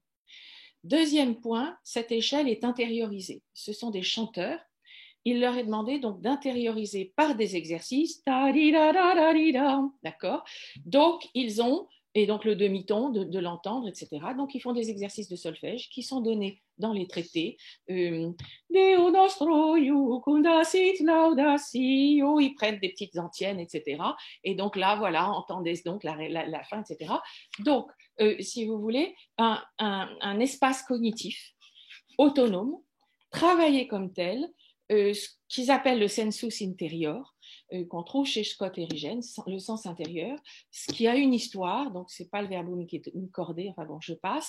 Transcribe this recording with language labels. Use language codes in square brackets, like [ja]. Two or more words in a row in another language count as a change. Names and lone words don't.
[fr] Deuxième point, cette échelle est intériorisée. Ce sont des chanteurs. Il leur est demandé donc d'intérioriser par des exercices. D'accord. Donc, ils ont, et donc le demi-ton, de l'entendre, etc. Donc, ils font des exercices de solfège qui sont donnés dans les traités. [la] Deo nostro jucundasit laudatio. [fr] Ils prennent des petites antiennes, etc. Et donc là, voilà, entendez donc la fin, etc. Donc, si vous voulez, un espace cognitif autonome, travaillé comme tel, ce qu'ils appellent le [la] sensus interior, [fr] qu'on trouve chez Scott et Rigen, le sens intérieur, ce qui a une histoire, donc ce n'est pas le verbum qui est accordé, enfin bon, je passe.